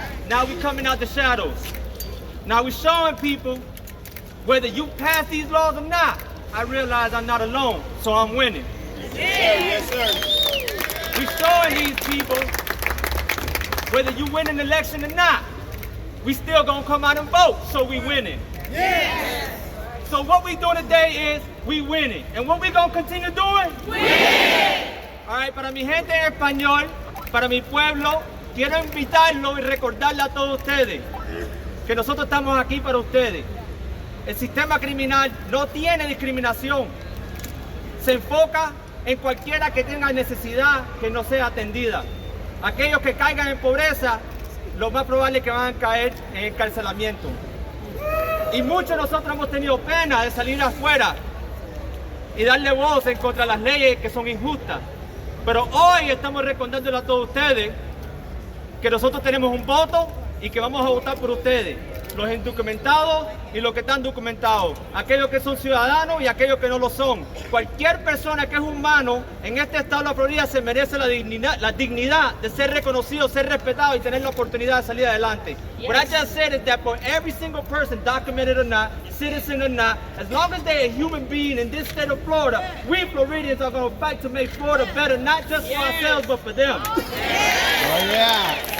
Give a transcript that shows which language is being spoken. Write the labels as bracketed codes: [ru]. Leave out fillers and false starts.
[en] Now we're coming out the shadows. Now we're showing people, whether you pass these laws or not, I realize I'm not alone, so I'm winning. Yes, sir. We're showing these people, whether you win an election or not, we still gonna come out and vote, so we winning. Yes. So what we doing today is we winning. And what we gonna continue doing? Winning. All right, [es] para mi gente en español, para mi pueblo, quiero invitarlo y recordarle a todos ustedes que nosotros estamos aquí para ustedes. El sistema criminal no tiene discriminación. Se enfoca en cualquiera que tenga necesidad que no sea atendida. Aquellos que caigan en pobreza, lo más probable es que van a caer en encarcelamiento. Y muchos de nosotros hemos tenido pena de salir afuera y darle voz en contra de las leyes que son injustas. Pero hoy estamos recordándole a todos ustedes que nosotros tenemos un voto y que vamos a votar por ustedes, los indocumentados y los que están documentados, aquellos que son ciudadanos y aquellos que no lo son. Cualquier persona que es humano en este estado de la Florida se merece la dignidad de ser reconocido, ser respetado y tener la oportunidad de salir adelante. [en] What I just said is that for every single person, documented or not, citizen or not, as long as they're a human being in this state of Florida, we Floridians are going to fight to make Florida better, not just for ourselves, but for them. Oh, yeah.